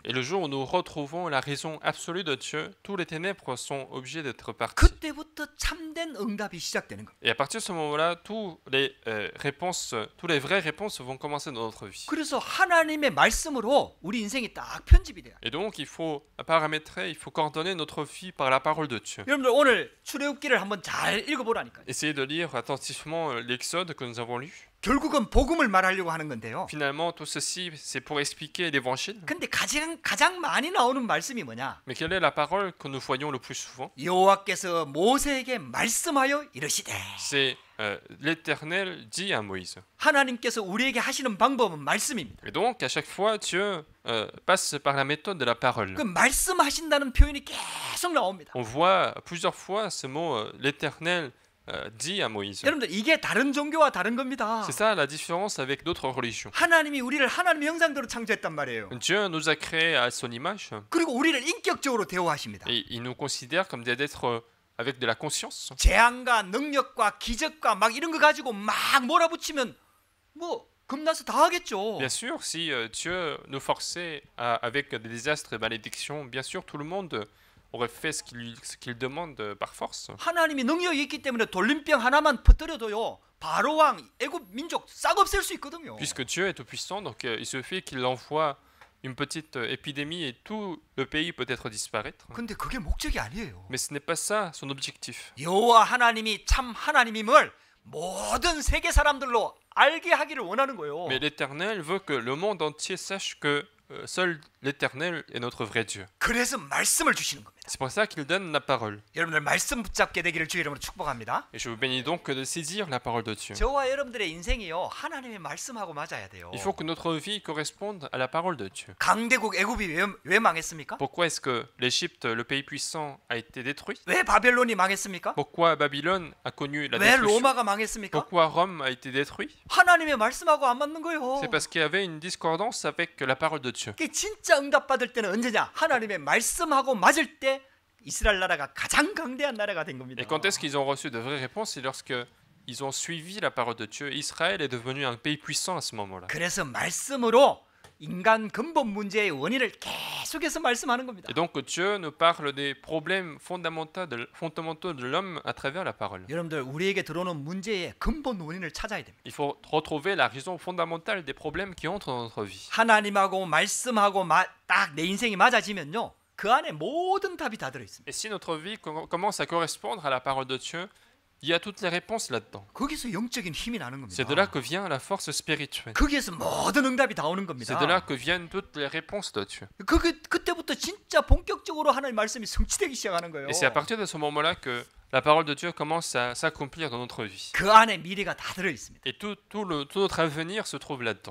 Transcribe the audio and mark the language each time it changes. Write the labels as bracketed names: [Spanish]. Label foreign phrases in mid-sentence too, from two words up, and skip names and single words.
[French] Et le jour où nous retrouvons la raison absolue de Dieu, tous les ténèbres sont obligés d'être partis. [Korean] 그때부터 참된 응답이 시작되는 겁니다. [French] Et à partir de ce moment-là, tous les vraies réponses vont commencer dans notre vie. [Korean] 그래서 하나님의 말씀으로 우리 인생이 딱 편집이 돼요. [French] Et donc, il faut paramétrer, il faut coordonner notre vie par la parole de Dieu. [Korean] 여러분들 오늘 출애굽기를 한번 잘 읽어보라니까요. [French] Essayez de lire attentivement l'Exode que nous avons lu. [Korean] 결국은 복음을 말하려고 하는 건데요. [French] Finalement, tout ceci, c'est pour expliquer l'évangile. [Korean] 근데 가장 많이 나오는 말씀이 뭐냐? [French] Mais quelle est la parole que nous voyons le plus souvent? [Korean] 여호와께서 모세에게 말씀하여 이르시되. [French] C'est l'Éternel dit à Moïse. [Korean] 하나님께서 우리에게 하시는 방법은 말씀입니다. [French] Et donc, à chaque fois, Dieu passe par la méthode de la parole. [Korean] 그 말씀하신다는 표현이 계속 나옵니다. [French] On voit plusieurs fois ce mot l'Éternel dit à Moïse. [Korean] 여러분들 이게 다른 종교와 다른 겁니다. [French] C'est ça la différence avec d'autres religions. [Korean] 하나님이 우리를 하나님의 형상대로 창조했단 말이에요. [French] Dieu nous a créés à son image [Korean] 그리고 우리를 인격적으로 대우하십니다. [French] et il nous considère comme des êtres avec de la conscience. [Korean] 재앙과 능력과 기적과 막 이런 거 가지고 막 몰아붙이면 뭐 겁나서 다 하겠죠. [French] Bien sûr, si Dieu nous forçait avec des désastres et malédictions, bien sûr, tout le monde aurait fait ce qu'il demande par force. [Korean] 하나님이 능력이 있기 때문에 돌림병 하나만 퍼뜨려도요. 바로 왕, 애굽 민족 싹 없앨 수 있거든요. [French] Puisque Dieu est tout-puissant, donc il suffit qu'il envoie une petite épidémie et tout le pays peut être disparaître. [Korean] 근데 그게 목적이 아니에요. [French] Mais ce n'est pas ça son objectif. [Korean] 여호와 하나님이 참 하나님임을 모든 세계 사람들로 알게 하기를 원하는 거예요. [French] Mais l'Éternel veut que le monde entier sache que seul l'Éternel est notre vrai Dieu. [Korean] 그래서 말씀을 주시는 겁니다. [French] C'est pour ça qu'il donne la parole. [Korean] 여러분들 말씀 붙잡게 되기를 주의 이름으로 축복합니다. [French] Et je vous bénis donc de saisir la parole de Dieu. [Korean] 저와 여러분들의 인생이요 하나님의 말씀하고 맞아야 돼요. [French] Il faut que notre vie corresponde à la parole de Dieu. [Korean] 강대국 애굽이 왜 망했습니까? [French] Pourquoi est-ce que l'Égypte, le pays puissant, a été détruit? [Korean] 왜 바벨론이 망했습니까? [French] Pourquoi Babylone a connu la [Korean] 왜 [French] destruction? [Korean] 로마가 망했습니까? [French] Pourquoi Rome a été détruit? [Korean] 하나님의 말씀하고 안 맞는 거예요. [French] C'est parce qu'il y avait une discordance avec la parole de Dieu. [Korean] 그게 진짜 응답받을 때는 언제냐? 하나님의 말씀하고 맞을 때 이스라엘 나라가 가장 강대한 나라가 된 겁니다. [French] Et quand est-ce qu'ils ont reçu de vraies réponses? C'est lorsque ils ont suivi la parole de Dieu. Israël est devenu un pays puissant à ce moment-là. [Korean] 그래서 말씀으로 인간 근본 문제의 원인을 계속해서 말씀하는 겁니다. [French] Et donc Dieu nous parle des problèmes fondamentaux de l'homme à travers la parole. [Korean] 여러분들 우리에게 들어오는 문제의 근본 원인을 찾아야 됩니다. [French] Il faut retrouver la raison fondamentale des problèmes qui entrent dans notre vie. [Korean] 하나님하고 말씀하고 딱 내 인생이 맞아지면요. 그 안에 모든 답이 다 들어 있습니다. [French] Et si notre vie commence à correspondre à la parole de Dieu, il y a toutes les réponses là-dedans. [Korean] 거기서 영적인 힘이 나는 겁니다. [French] C'est de là que vient la force spirituelle. [Korean] 거기에서 모든 응답이 다 오는 겁니다. [French] C'est de là que viennent toutes les réponses de Dieu. [Korean] 그때부터 진짜 본격적으로 하나님 말씀이 성취되기 시작하는 거예요. [French] Et c'est à partir de ce moment-là que la parole de Dieu commence à s'accomplir dans notre vie. [Korean] 그 안에 미래가 다 들어 있습니다. [French] Et tout notre avenir se trouve là-dedans.